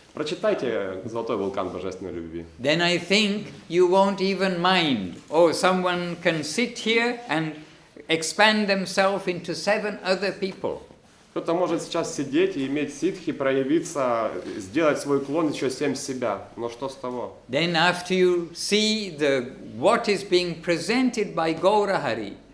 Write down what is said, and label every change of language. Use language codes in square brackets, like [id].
[ru] Прочитайте «Золотой вулкан божественной любви». [en] Then I think you won't even mind. Oh, someone can sit here and expand themselves into 7 other people. [ru] Кто-то может сейчас сидеть и иметь ситхи, проявиться, сделать свой клон еще 7 себя. Но что с того? [en] Then after you see what is being presented by Gaura Hari,